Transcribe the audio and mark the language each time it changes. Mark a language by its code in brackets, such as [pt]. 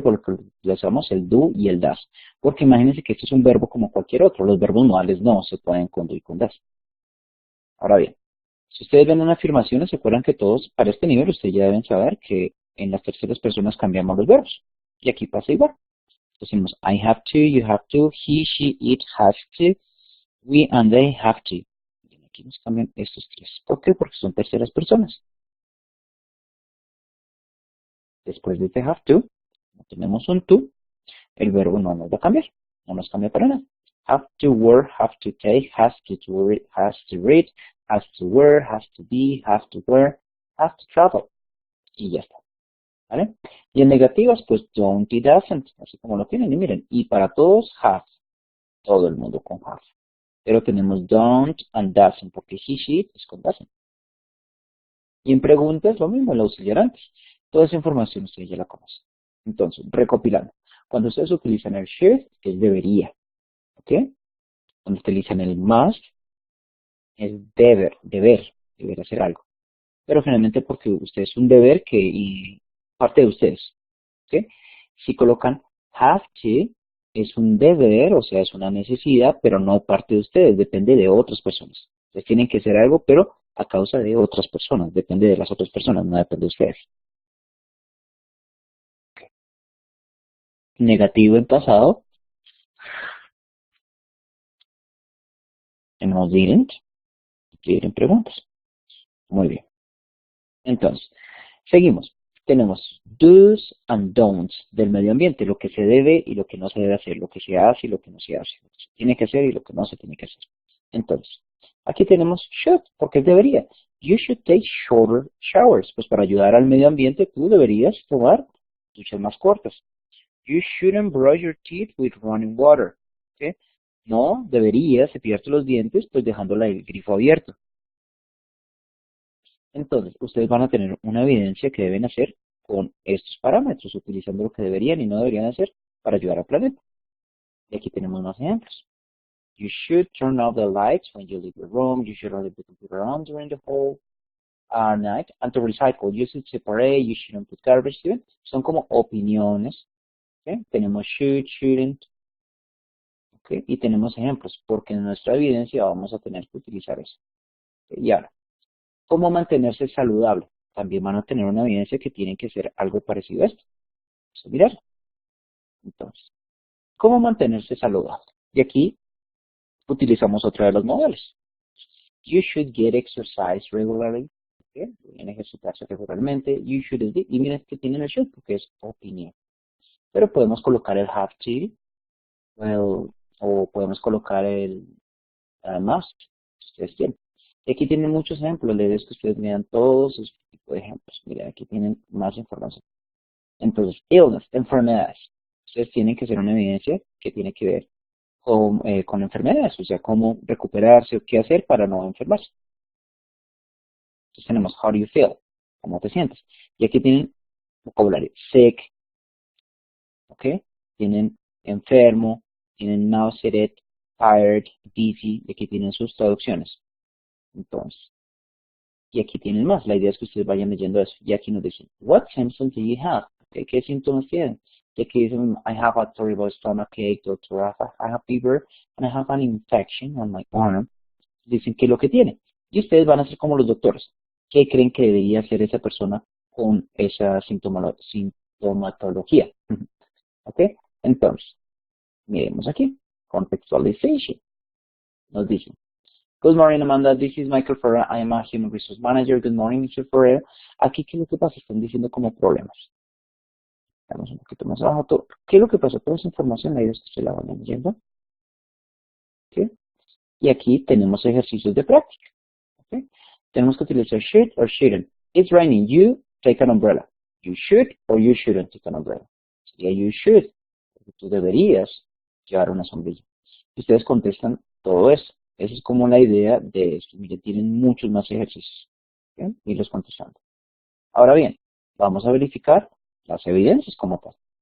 [es] Porque utilizamos el do y el does. Porque imagínense que esto es un verbo como cualquier otro. Los verbos modales no se pueden con do y con does. Ahora bien, si ustedes ven una afirmación, se acuerdan que todos, para este nivel, ustedes ya deben saber que en las terceras personas cambiamos los verbos. Y aquí pasa igual. Decimos, [en] I have to, you have to, he, she, it has to, we and they have to. [es] Y aquí nos cambian estos tres. ¿Por qué? Porque son terceras personas. Después de este have to, no tenemos un to, el verbo no nos va a cambiar. No nos cambia para nada. [en] Have to work, have to take, has to read, has to read, has to wear, has to be, have to wear, has to travel. [es] Y ya está. ¿Vale? Y en negativas, pues don't y doesn't, así como lo tienen. Y miren, y para todos, have. Todo el mundo con have. Pero tenemos don't and doesn't, porque he, she es con doesn't. Y en preguntas, lo mismo, el auxiliar antes. Toda esa información ustedes ya la conocen. Entonces, recopilando. Cuando ustedes utilizan el should, es debería. ¿Ok? Cuando utilizan el must, es deber hacer algo. Pero generalmente porque ustedes es un deber y parte de ustedes. ¿Ok? Si colocan have to, es un deber, o sea, es una necesidad, pero no parte de ustedes, depende de otras personas. Ustedes tienen que hacer algo, pero a causa de otras personas, depende de las otras personas, no depende de ustedes. Negativo en pasado, tenemos didn't preguntas. Muy bien. Entonces, seguimos. Tenemos do's and don'ts del medio ambiente, lo que se debe y lo que no se debe hacer, lo que se hace y lo que no se hace, lo que se tiene que hacer y lo que no se tiene que hacer. Entonces, aquí tenemos should, porque debería. [en] You should take shorter showers. [es] Pues para ayudar al medio ambiente, tú deberías tomar duchas más cortas. [en] You shouldn't brush your teeth with running water. [es] ¿Sí? No deberías cepillarte los dientes, pues dejando el grifo abierto. Entonces, ustedes van a tener una evidencia que deben hacer con estos parámetros, utilizando lo que deberían y no deberían hacer para ayudar al planeta. Y aquí tenemos más ejemplos. [en] You should turn off the lights when you leave your room. You should leave the computer on during the whole night. And to recycle, you should separate. You shouldn't put garbage. [es] ¿Sí? Son como opiniones. ¿Sí? Tenemos should, shouldn't. ¿Okay? Y tenemos ejemplos, porque en nuestra evidencia vamos a tener que utilizar eso. ¿Okay? Y ahora, ¿cómo mantenerse saludable? También van a tener una evidencia que tienen que ser algo parecido a esto. Vamos a mirar. Entonces, ¿cómo mantenerse saludable? Y aquí utilizamos otra de los modelos. [en] You should get exercise regularly. [es] ¿Okay? Deben ejercitarse regularmente. You should, y miren que tienen el should, porque es opinión. Pero podemos colocar el have to, o podemos colocar el must, si ustedes quieren. Y aquí tienen muchos ejemplos, la idea es que ustedes vean todos este tipo de ejemplos. Miren, aquí tienen más información. Entonces, illness, enfermedades. Ustedes tienen que hacer una evidencia que tiene que ver con enfermedades, o sea, cómo recuperarse o qué hacer para no enfermarse. Entonces tenemos [en] how do you feel, [es] cómo te sientes. Y aquí tienen vocabulario, sick, ¿ok? Tienen enfermo, tienen nauseated, tired, dizzy, y aquí tienen sus traducciones. Entonces, y aquí tienen más. La idea es que ustedes vayan leyendo eso. Y aquí nos dicen, [en] what symptoms do you have? [es] Okay, ¿qué síntomas tienen? Y aquí dicen, [en] I have a terrible stomachache, doctor, I have fever, and I have an infection on my arm. [es] Dicen qué es lo que tiene. Y ustedes van a ser como los doctores. ¿Qué creen que debería hacer esa persona con esa sintomatología? ¿Ok? Entonces, miremos aquí. Contextualization. [en] Nos dicen, good morning, Amanda. This is Michael Ferrer. I am a Human Resource Manager. Good morning, Mr. Ferrer. [es] Aquí, ¿qué es lo que pasa? Están diciendo como problemas. Vamos un poquito más abajo. ¿Qué es lo que pasa? Toda esa información, la idea es que se la van leyendo. ¿Okay? Y aquí tenemos ejercicios de práctica. [en] ¿Okay? [es] Tenemos que utilizar [en] should or shouldn't. It's raining. You take an umbrella. You should or you shouldn't take an umbrella. [es] Sería [en] you should. [es] Porque tú deberías llevar una sombrilla. Y ustedes contestan todo eso. Esa es como la idea de esto. Miren, tienen muchos más ejercicios. ¿Okay? Y los contestando. Ahora bien, vamos a verificar las evidencias como tal.